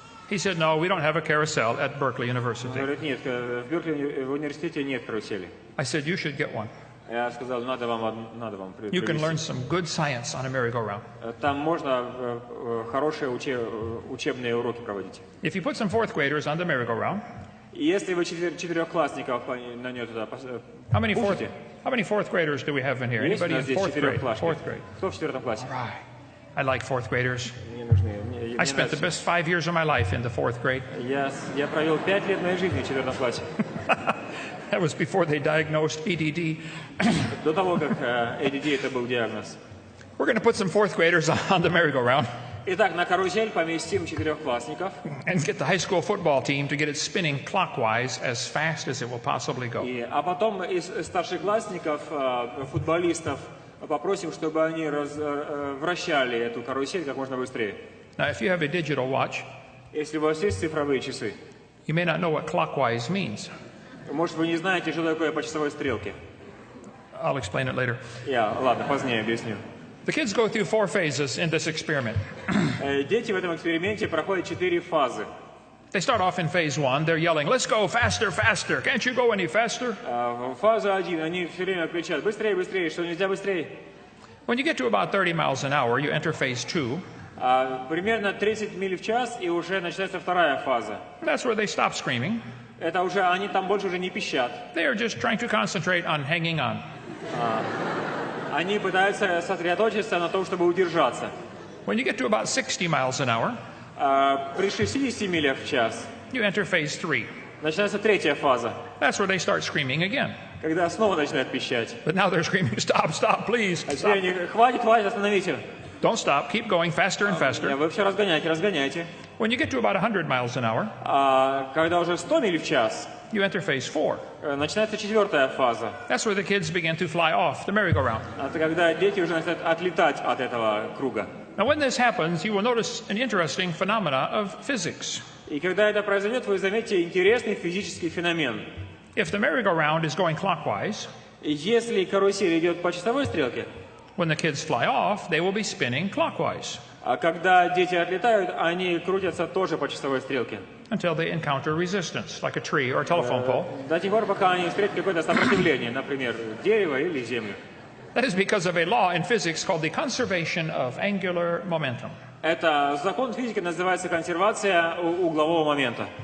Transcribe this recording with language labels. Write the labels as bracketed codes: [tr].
[en] He said, no, we don't have a carousel at Berkeley [ru] Он [en] University. [ru] говорит, нет, в Беркли в университете нет карусели. [en] I said, you should get one. [ru] Я сказал, надо вам [en] You can learn [ru] привезти. [en] some good science on a merry-go-round. [ru] Там можно хорошие учебные уроки проводить. [en] If you put some fourth graders on the merry-go-round, [ru] И если вы четырехклассников на нее туда [en] how many [ru] пустите, [en] fourth graders do we have in here? [ru] есть у [en] Anybody in [ru] нас здесь [en] fourth grade? [ru] четырехклассники? [en] Fourth grade. [ru] Кто в четвертом классе? [en] Right. I like fourth graders. [ru] Мне нужны. [en] I spent the best 5 years of my life in the fourth grade. [ru] Я провел 5 лет моей жизни в четвертом классе. [en] That was before they diagnosed ADD. [ru] До того, как ADD это был диагноз. [en] We're going to put some fourth graders on the merry-go-round [ru] Итак, на карусель поместим четырехклассников. [en] and get the high school football team to get it spinning clockwise as fast as it will possibly go. [ru] А потом из старшеклассников, футболистов, попросим, чтобы они вращали эту карусель как можно быстрее. [en] Now, if you have a digital watch, [ru] Если у вас есть цифровые часы, [en] you may not know what clockwise means. [ru] может, вы не знаете, что такое по часовой стрелке. [en] I'll explain it later. [ru] Ладно, позднее объясню. [en] The kids go through 4 phases in this experiment. [ru] Дети в этом эксперименте проходят 4 фазы. [en] They start off in phase 1. They're yelling, let's go faster, faster. Can't you go any faster? [ru] Фаза 1, они все время кричат, быстрее, быстрее, что нельзя быстрее. [en] When you get to about 30 miles an hour, you enter phase 2. [ru] Примерно 30 миль в час, и уже начинается вторая фаза. [en] That's where they stop screaming. [ru] Это уже, они там больше уже не пищат. [en] They are just trying to concentrate on hanging on. [ru] Они пытаются сосредоточиться на том, чтобы удержаться. [en] When you get to about 60 miles an hour, [ru] При 60 милях в час [en] you enter phase 3. [ru] начинается третья фаза, [en] That's where they start screaming again. [ru] когда снова начинают пищать. [en] But now they're screaming, stop, stop, please. [ru] А теперь они, хватит, остановите. [en] Don't stop, keep going faster and faster. [ru] Вы все разгоняйте. [en] When you get to about 100 miles an hour, [ru] Когда уже 100 миль в час, [en] you enter phase 4. [ru] начинается четвертая фаза. [en] That's where the kids begin to fly off the merry-go-round. [ru] Это когда дети уже начинают отлетать от этого круга. [en] Now, when this happens, you will notice an interesting phenomena of physics. [ru] И когда это произойдет, вы заметите интересный физический феномен. [en] If the merry-go-round is going clockwise, [ru] Если карусель идет по часовой стрелке, [en] when the kids fly off, they will be spinning clockwise. [ru] А когда дети отлетают, они крутятся тоже по часовой стрелке. [en] Until they encounter resistance, like a tree or a telephone pole. [ru] До тех пор, пока они встретят какое-то сопротивление, например, дерево или землю. [en] That is because of a law in physics called the conservation of angular momentum. [ru] Это закон физики, называется консервация углового момента.